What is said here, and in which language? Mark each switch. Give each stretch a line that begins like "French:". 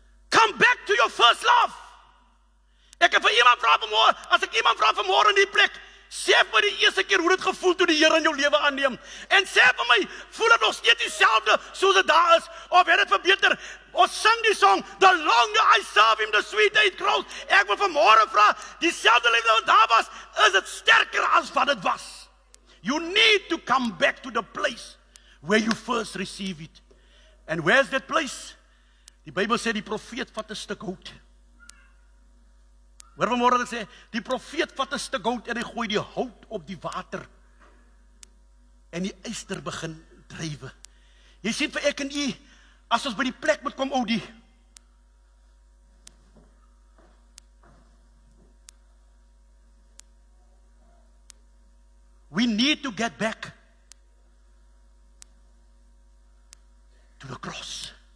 English: Come back to your first love.
Afrikaans: Ek het vir iemand vra vanmôre, as ek iemand vra vanmôre in die plek, sê vir die eerste keer hoe dit gevoel toe die Here in jou lewe aanneem. En sê vir my, voel dit nog steeds dieselfde soos dit daar is, of het dit verbeter? Ons sing die song,
English: the longer I serve him, the sweeter it grows.
Afrikaans: Ek wil vanmôre vra, dieselfde liefde wat daar was, is dit sterker as wat dit was.
English: You need to come back to the place where you first receive it. And where's that place?
Afrikaans: Die Bybel sê die profeet vat 'n stuk hout. Hoor vanmôre dat ek sê, die profeet vat 'n stuk hout en hy gooi die hout op die water. En die yster begin drywe. Jy sien vir ek en u, as ons by die plek moet kom, die
English: we need to get back to the cross.